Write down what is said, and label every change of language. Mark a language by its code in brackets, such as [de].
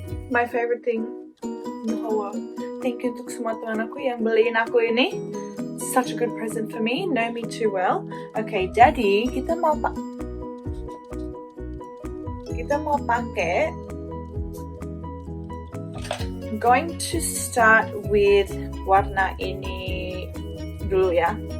[en] my favorite thing in the whole world. Thank you [id] untuk semua teman aku yang beliin aku ini. [en] Such a good present for me. Know me too well. Okay, [id] jadi kita mau pakai. [en] I'm going to start with [id] warna ini dulu ya.